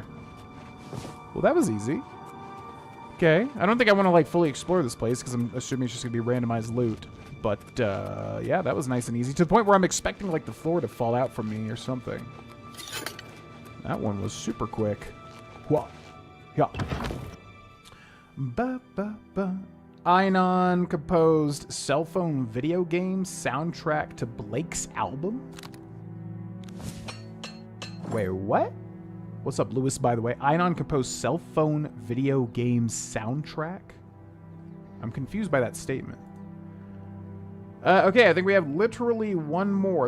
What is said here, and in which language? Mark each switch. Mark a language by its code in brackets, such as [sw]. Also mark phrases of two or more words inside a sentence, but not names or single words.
[en] Well, that was easy. Okay, I don't think I want to, like, fully explore this place because I'm assuming it's just going to be randomized loot. But, yeah, that was nice and easy. To the point where I'm expecting, like, the floor to fall out from me or something. That one was super quick. Whoa. Yeah. Ba, ba, ba. Einon composed cell phone video game soundtrack to Blake's album? Wait, what? What's up, Lewis, by the way? Einon composed cell phone video game soundtrack? I'm confused by that statement. Okay, I think we have literally one more.